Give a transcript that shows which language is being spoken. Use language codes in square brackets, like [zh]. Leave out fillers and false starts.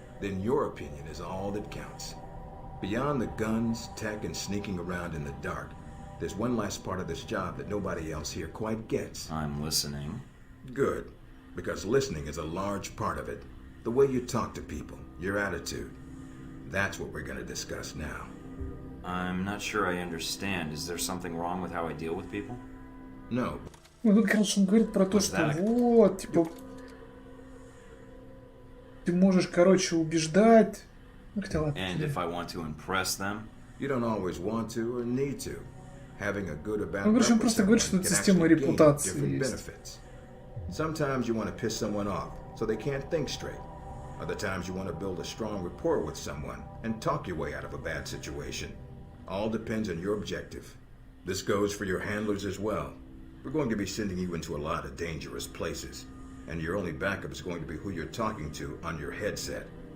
[en] Then your opinion is all that counts. Beyond the guns, tech, and sneaking around in the dark, there's one last part of this job that nobody else here quite gets. I'm listening. Good, because listening is a large part of it. The way you talk to people, your attitude. That's what we're going to discuss now. I'm not sure I understand. Is there something wrong with how I deal with people? No. [ru] Ну, тут, короче, он говорит про то, что вот, типа, ты можешь, короче, убеждать. Ну, хотя ладно. [en] And if I want to impress them? You don't always want to or need to. Having a good or bad [ru] Ну, короче, он просто говорит, что это система репутации есть. [en] Sometimes you want to piss someone off, so they can't think straight. Other times you want to build a strong rapport with someone and talk your way out of a bad situation. All depends on your objective. This goes for your handlers as well. We're going to be sending you into a lot of dangerous places, and your only backup is going to be who you're talking to on your headset.